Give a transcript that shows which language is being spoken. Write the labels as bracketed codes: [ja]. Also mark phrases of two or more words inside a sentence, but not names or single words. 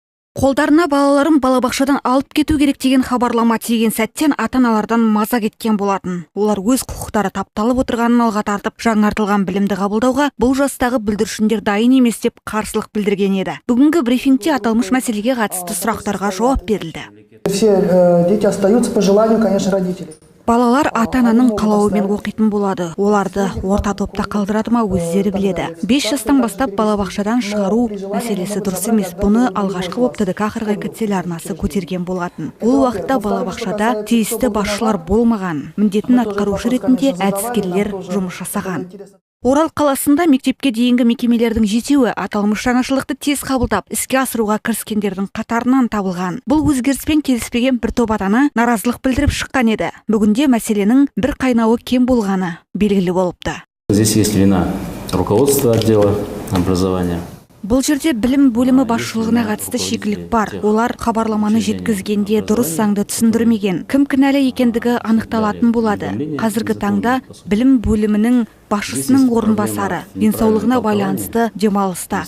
[kk] Қолдарына балаларын балабақшадан алып кету керек деген хабарлама тиген сәттен ата-аналардан маза кеткен болатын. Олар өз құқықтары тапталып отырғанын алға тартып, жаңартылған білімді қабылдауға бұл жастағы бүлдіршіндер дайын емес деп қарсылық білдірген еді. Бүгінгі брифингте аталмыш мәселеге қатысты сұрақтарға жауап берілді. [ru] Все дети остаются по желанию, конечно, родителей. [kk] Балалар ата-ананың қалауымен оқитын болады. Оларды орта топта қалдырады ма өздері біледі. 5 жастан бастап балабақшадан шығару мәселесі дұрыс емес. Бұны алғашқы болып ТДК 42 телеарнасы көтерген болатын. Ол уақытта балабақшада тиісті басшылар болмаған. Міндетін атқарушы ретінде әдіскерлер жұмыс жасаған. Орал қаласында мектепке дейінгі мекемелердің жетеуі аталмыш жаңашылдықты тез қабылдап, іске асыруға кіріскендердің қатарынан табылған. Бұл өзгеріспен келіспеген бір топ ата-ана наразылық білдіріп шыққан еді. Бүгінде мәселенің бір қайнауы кем болғаны белгілі болыпты. [ru] Здесь есть вина руководства отдела образования. [kk] Бұл жерде білім бөлімі басшылығына қатысты шикілік бар. Олар хабарламаны жеткізгенде дұрыс заңды түсіндірмеген. Кім кінәлі екендігі анықталатын болады. Қазіргі таңда білім бөлімінің басшысының орынбасары денсаулығына байланысты демалыста.